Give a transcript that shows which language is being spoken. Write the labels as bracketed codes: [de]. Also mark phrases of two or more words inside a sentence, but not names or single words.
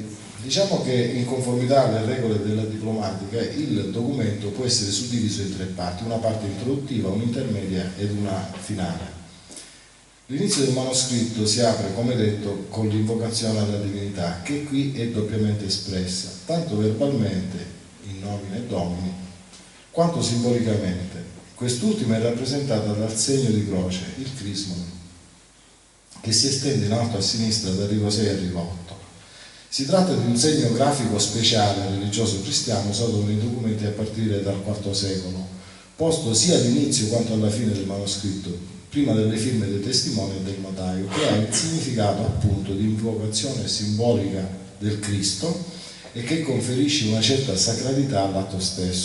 [it] Diciamo che in conformità alle regole della diplomatica il documento può essere suddiviso in 3 parti, una parte introduttiva, un'intermedia ed una finale. L'inizio del manoscritto si apre, come detto, con l'invocazione alla divinità, che qui è doppiamente espressa, tanto verbalmente, [la] in nomine Domini, [it] quanto simbolicamente. Quest'ultima è rappresentata dal segno di croce, il crismon, che si estende in alto a sinistra da riva 6 a riva 8. Si tratta di un segno grafico speciale religioso cristiano usato nei documenti a partire dal IV secolo, posto sia all'inizio quanto alla fine del manoscritto, prima delle firme dei testimoni e del notaio, che ha il significato appunto di invocazione simbolica del Cristo e che conferisce una certa sacralità all'atto stesso.